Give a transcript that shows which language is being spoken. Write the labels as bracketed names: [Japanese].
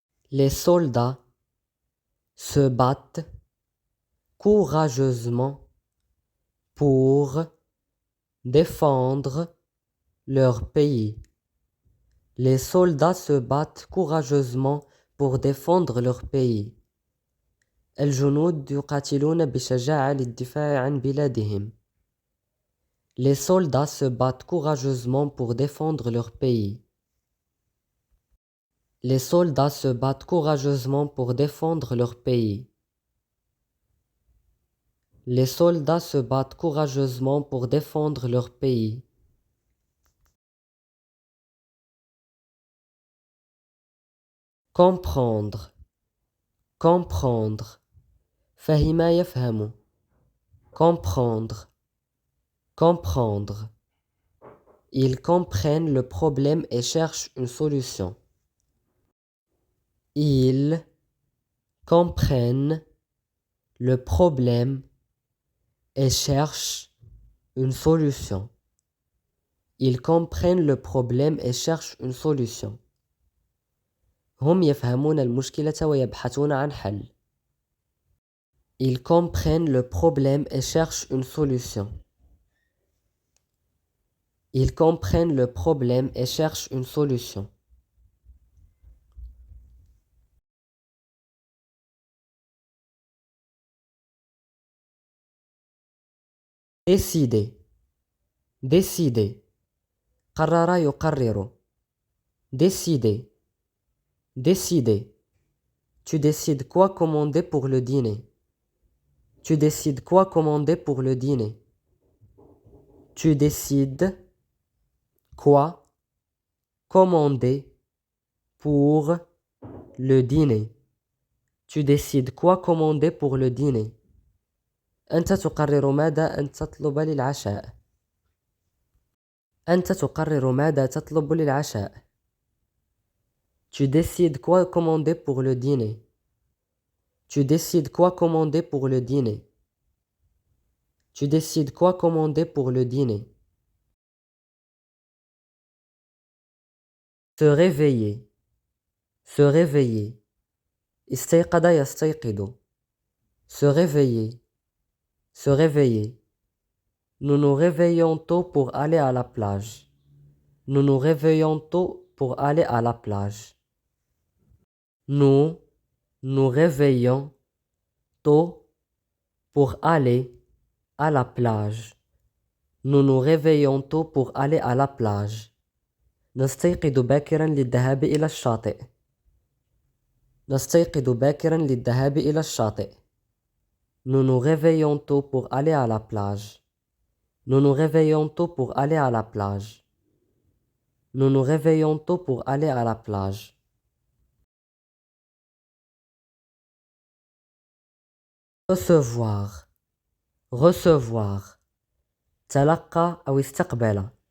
[French] Les soldats se battent courageusement pour défendre leur pays. Les soldats se battent courageusement pour défendre leur pays. [Arabic] الجنود يقاتلون بشجاعة للدفاع عن بلادهم. [French] Les soldats se battent courageusement pour défendre leur pays. Les soldats se battent courageusement pour défendre leur pays. Les soldats se battent courageusement pour défendre leur pays. Comprendre. Comprendre. [Arabic] فهم يفهم. [French] Comprendre. Comprendre. Ils comprennent le problème et cherchent une solution. Ils comprennent le problème et cherchent une solution. Ils comprennent le problème et cherchent une solution. [Arabic] هم يفهمون المشكلة ويبحثون عن حل. [French] Ils comprennent le problème et cherchent une solution. Ils comprennent le problème et cherchent une solution. Décider. Décider. [Arabic] قرر يقرر. [French] Décider. Décider. Tu décides quoi commander pour le dîner? Tu décides quoi commander pour le dîner? Tu décides quoi commander pour le dîner? Tu décides quoi commander pour le dîner? [Arabic] أنت تقرر ماذا أن تطلب للعشاء. أنت تقرر ماذا تطلب للعشاء. [French] Tu décides quoi commander pour le dîner. Tu décides quoi commander pour le dîner. Tu décides quoi commander pour le dîner. Se réveiller. Se réveiller. [Arabic] استيقظ يستيقظ. [French] Se réveiller. Se réveiller. Nous nous réveillons tôt pour aller à la plage. Nous nous réveillons tôt pour aller à la plage. Nous nous réveillons tôt pour aller à la plage. Nous nous réveillons tôt pour aller à la plage. [Arabic] نستيقظ باكرا للذهاب إلى الشاطئ. نستيقظ باكرا للذهاب إلى الشاطئ. [French] Nous nous réveillons tôt pour aller à la plage. Nous nous réveillons tôt pour aller à la plage. Nous nous réveillons tôt pour aller à la plage. Recevoir. Recevoir. [Arabic] تلقى أو استقبل.